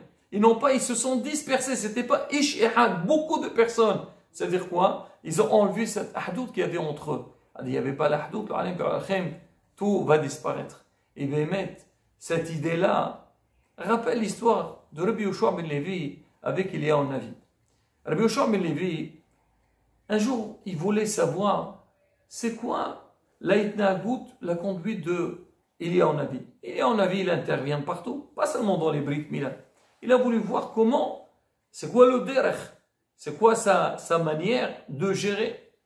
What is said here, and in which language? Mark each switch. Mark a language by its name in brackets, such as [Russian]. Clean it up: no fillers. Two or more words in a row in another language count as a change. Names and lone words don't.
[French] Ils se sont dispersés. C'était pas [Hebrew] איש אחד, [French] beaucoup de personnes. Ça veut dire quoi? Ils ont enlevé cette ahdout qu'il y avait entre eux. Il n'y avait pas l'ahdout, tout va disparaître. Et Bémet, cette idée-là rappelle l'histoire de Rabbi Yoshua ben Levi avec Eliyahu Navi. Rabbi Yoshua ben Levi, un jour, il voulait savoir c'est quoi la conduite de Eliyahu Navi. Eliyahu Navi, il intervient partout, pas seulement dans les [Hebrew] ברית מילה. [French] Il a voulu voir c'est quoi le derech, c'est quoi sa manière de gérer.